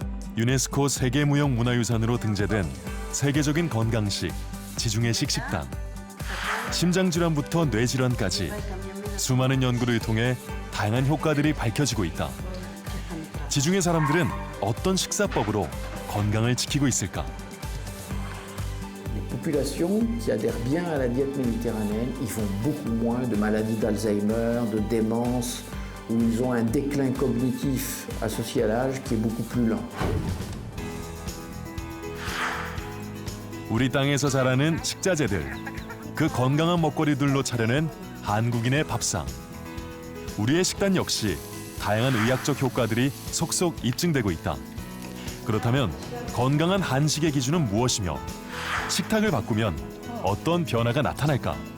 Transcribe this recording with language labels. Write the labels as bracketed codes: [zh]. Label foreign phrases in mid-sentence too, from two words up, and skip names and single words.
[ko] 유네스코 세계무형문화유산으로 등재된 세계적인 건강식 지중해식 식단. 심장질환부터 뇌질환까지 수많은 연구를 통해 다양한 효과들이 밝혀지고 있다. 지중해 사람들은 어떤 식사법으로 건강을 지키고 있을까? [fr] Les populations qui adhèrent bien à la diète méditerranéenne, ils font beaucoup moins de maladies d'Alzheimer, de démence, où ils ont un déclin cognitif associé à l'âge qui est beaucoup plus lent. [ko] 우리 땅에서 자라는 식자재들, 그 건강한 먹거리들로 차려낸 한국인의 밥상. 우리의 식단 역시 다양한 의학적 효과들이 속속 입증되고 있다. 그렇다면 건강한 한식의 기준은 무엇이며 식탁을 바꾸면 어떤 변화가 나타날까?